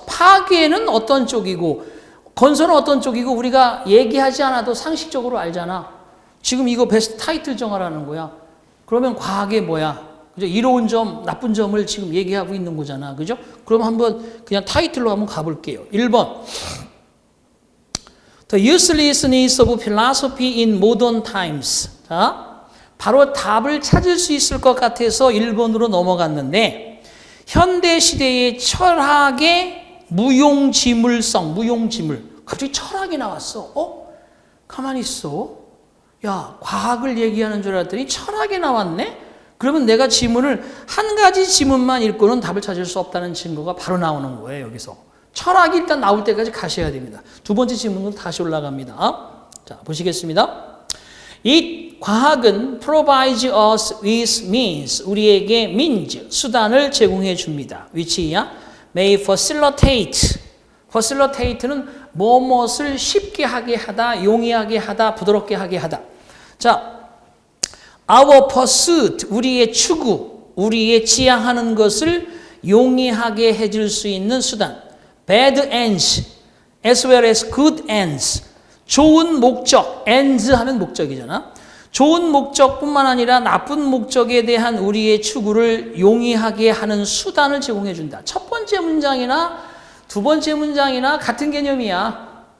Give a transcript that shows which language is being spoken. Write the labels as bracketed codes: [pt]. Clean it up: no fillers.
[ko] 파괴는 어떤 쪽이고 건설은 어떤 쪽이고 우리가 얘기하지 않아도 상식적으로 알잖아. 지금 이거 베스트 타이틀 정하라는 거야. 그러면 과학이 뭐야? 그죠? 이로운 점, 나쁜 점을 지금 얘기하고 있는 거잖아. 그죠? 그럼 한번 그냥 타이틀로 한번 가볼게요. 1번. [en] The uselessness of philosophy in modern times. [ko] 자, 바로 답을 찾을 수 있을 것 같아서 1번으로 넘어갔는데, 현대 시대의 철학의 무용지물성, 무용지물. 갑자기 철학이 나왔어. 가만히 있어. 야, 과학을 얘기하는 줄 알았더니 철학이 나왔네? 그러면 내가 지문을 한 가지 지문만 읽고는 답을 찾을 수 없다는 증거가 바로 나오는 거예요, 여기서. 철학이 일단 나올 때까지 가셔야 됩니다. 두 번째 지문으로 다시 올라갑니다. 자, 보시겠습니다. 이 과학은 [en] provides us with means, [ko] 우리에게 means, 수단을 제공해 줍니다. [en] which야 may facilitate. [ko] facilitate는 무엇을 쉽게 하게 하다, 용이하게 하다, 부드럽게 하게 하다. 자, [en] our pursuit, [ko] 우리의 추구, 우리의 지향하는 것을 용이하게 해줄 수 있는 수단. [en] bad ends, as well as good ends. [ko] 좋은 목적, ends 하면 목적이잖아. 좋은 목적뿐만 아니라 나쁜 목적에 대한 우리의 추구를 용이하게 하는 수단을 제공해 준다. 첫 번째 문장이나 두 번째 문장이나 같은 개념이야.